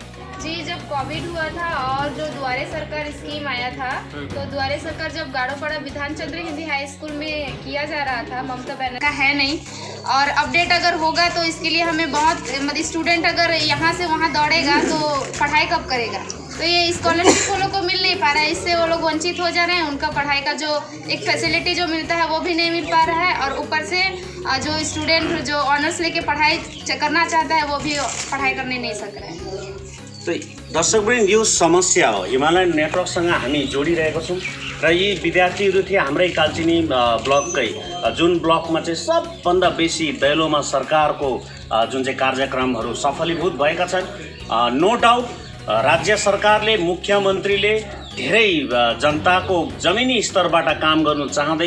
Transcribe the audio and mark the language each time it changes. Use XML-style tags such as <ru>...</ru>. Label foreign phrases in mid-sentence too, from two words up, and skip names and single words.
<hi>जी, जब कोविड हुआ था और जो द्वारे सरकार स्कीम आया था, तो द्वारे सरकार जब गाड़ोपाड़ा विधान चंद्र हिंदी हाई स्कूल में किया जा रहा था, ममता बनर्जी का है नहीं, और अपडेट अगर होगा तो इसके लिए हमें बहुत मतलब स्टूडेंट अगर यहाँ से वहाँ दौड़ेगा तो पढ़ाई कब करेगा। तो ये स्कॉलरशिप वो लोग को मिल नहीं पा रहा है, इससे वो लोग वंचित हो जा रहे हैं। उनका पढ़ाई का जो एक फैसिलिटी जो मिलता है वो भी नहीं मिल पा रहा है, और ऊपर से जो स्टूडेंट जो ऑनर्स लेके पढ़ाई करना चाहता है वो भी पढ़ाई करने नहीं सक रहे हैं।</hi> <ne>तो दर्शकवृन्द, यो समस्या हो। हिमालयन नेटवर्कसँग हामी जोडिरहेको छौँ र यी विद्यार्थीहरू थिए हाम्रै कालचिनी ब्लककै, जुन ब्लकमा चाहिँ सबभन्दा बेसी दैलोमा सरकारको जुन चाहिँ कार्यक्रमहरू सफलीभूत भएका छन्।</ne> <en>no doubt</en> <ne>राज्य सरकारले, मुख्यमन्त्रीले धेरै जनताको जमिनी स्तरबाट काम गर्नु चाहँदैछ।</ne>